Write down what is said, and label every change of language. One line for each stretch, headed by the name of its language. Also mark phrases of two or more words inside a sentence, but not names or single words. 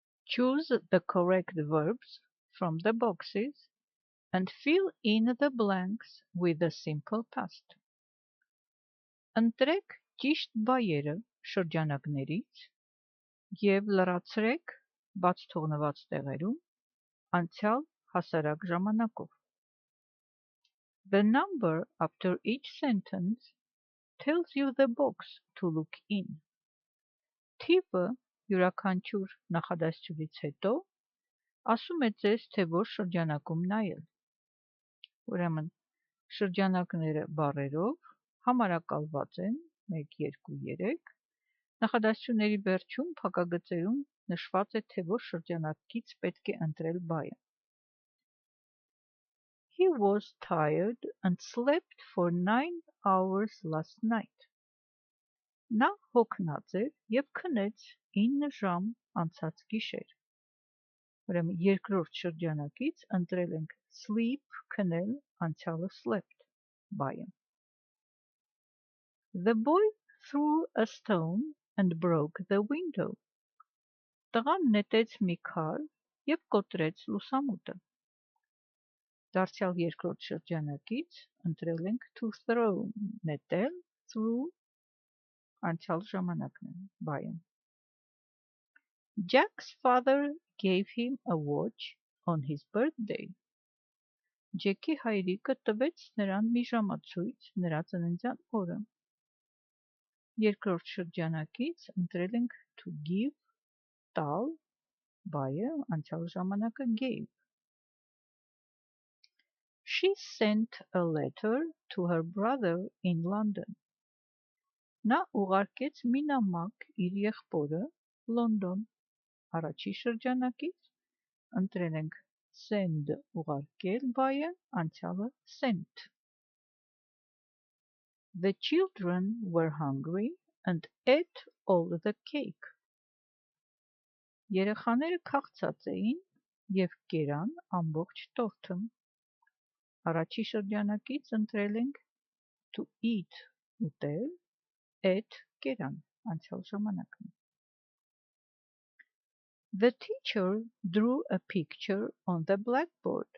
English: Choose the correct verbs from the boxes and fill in the blanks with the simple past.
Armenian: Ընտրեք ճիշտ բայերը շրջանակներից և լրացրեք բաց թողնված տեղերում անցյալ հասարակ ժամանակով.
English: The number after each sentence tells you the box to look in.
Armenian: Թիվը յուրաքանչյուր նախադասությունից հետո ասում է ձեզ, թե որ շրջանակում նայել։ Ուրեմն շրջանակները բառերով համարակալված են 1, 2, 3, նախադասությունների վերջում փակագծերում նշված է, թե որ շրջանակից պետք է ընտրել բայը։
English: He was tired and slept for 9 hours last night.
Armenian: Նա հոգնած էր և քնեց 9 ժամ անցած գիշեր։ Ուրեմն երկրորդ շրջանակից ընտրել ենք sleep քնել, անցյալը slept բայը։
English: The boy threw a stone and broke the window.
Armenian: Տղան նետեց մի քար և կոտրեց լուսամուտը։ Դարձյալ երկրորդ շրջանակից ընտրել ենք
English: to throw
Armenian: նետել, threw անցյալ ժամանակն է բայը։
English: Jack's father gave him a watch on his birthday.
Armenian: Ջեքի հայրիկը տվեց նրան մի ժամացույց նրա ծննդյան օրը։ Երկրորդ շրջանակից ընտրել ենք
English: to give
Armenian: տալ բայը անցյալ ժամանակը gave։
English: She sent a letter to her brother in London.
Armenian: Նա ուղարկեց մի նամակ իր եղբորը Լոնդոն։ Առաջի շրջանակից ընտրել ենք send ուղարկել բայը անցյալը sent։
English: The children were hungry and ate all the cake.
Armenian: Երեխաները քաղցած էին և կերան ամբողջ տորթը։ Առաջի շրջանակից ընտրել ենք
English: to eat
Armenian: ուտել, ate կերան անցյալ ժամանակն է։
English: The teacher drew a picture on the blackboard.